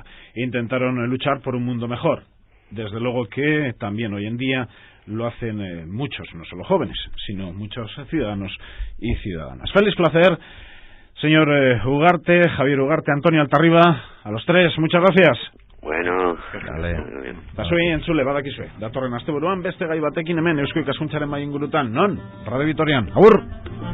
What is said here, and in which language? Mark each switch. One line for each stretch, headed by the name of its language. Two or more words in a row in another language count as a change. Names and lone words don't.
Spanish: Intentaron luchar por un mundo mejor. Desde luego que también hoy en día lo hacen muchos, no solo jóvenes, sino muchos ciudadanos y ciudadanas. Félix Placer, Señor Ugarte, Javier Ugarte, Antonio Altarriba, a los tres, muchas gracias.
Basque: Bueno, Pasoi entzule, badakizue. Datorren asteburuan beste gai batekin hemen Eusko Ikaskuntzaren Mahai Ingurutan, non? Radio Vitorian. Agur!